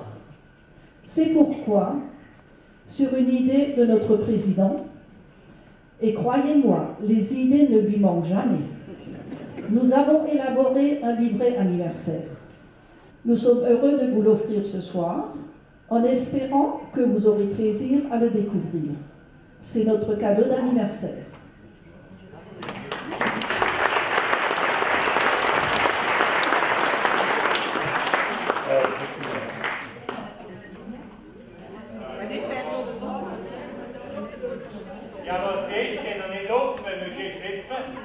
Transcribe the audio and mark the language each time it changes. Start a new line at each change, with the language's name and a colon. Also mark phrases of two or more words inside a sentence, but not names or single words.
French: C'est pourquoi, sur une idée de notre président, et croyez-moi, les idées ne lui manquent jamais, nous avons élaboré un livret anniversaire. Nous sommes heureux de vous l'offrir ce soir, en espérant que vous aurez plaisir à le découvrir. C'est notre cadeau d'anniversaire.
German: Ja, was geht denn noch nicht auf, wenn wir hier sitzen?